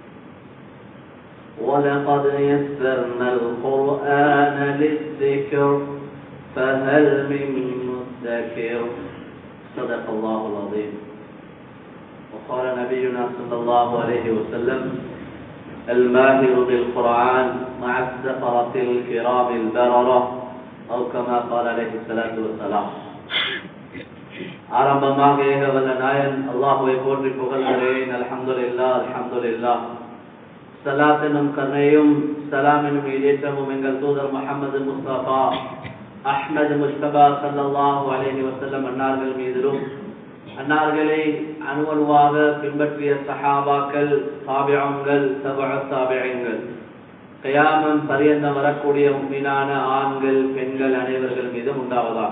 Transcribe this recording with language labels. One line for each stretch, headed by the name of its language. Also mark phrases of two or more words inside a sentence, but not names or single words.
Arabic: ولقد يسرنا القرآن للذكر فهل من مدكر. صدق الله العظيم. وقال نبينا صلى الله عليه وسلم: الماهر بالقرآن مع السفرة الكرام البررة، أو كما قال عليه الصلاة والسلام.
Tamil: ஆரம்பமாக ஏகவல்ல நாயன் அல்லாஹ்வை போற்றி புகழ்கிறேன்.
Arabic: الحمد لله الحمد لله.
Tamil: ஸலாத் எனும் கருணையும் ஸலாம் எனும் ஈடேற்றமும் எங்கள் தூதர் முஹம்மது முஸ்தபா அஹ்மது முஸ்தபா
Arabic: صلى الله عليه وسلم
Tamil: அன்னார்கள் மீதிலும், அன்னார்களை அணுவணுவாக பின்பற்றிய சஹாபாக்கள், தாபிஊன்கள், தபஅ தாபிஈன்கள், கியாமம் பரியந்தம் வரக்கூடிய முஃமினான ஆண்கள் பெண்கள் அனைவர்கள் மீதும் உண்டாவதாக.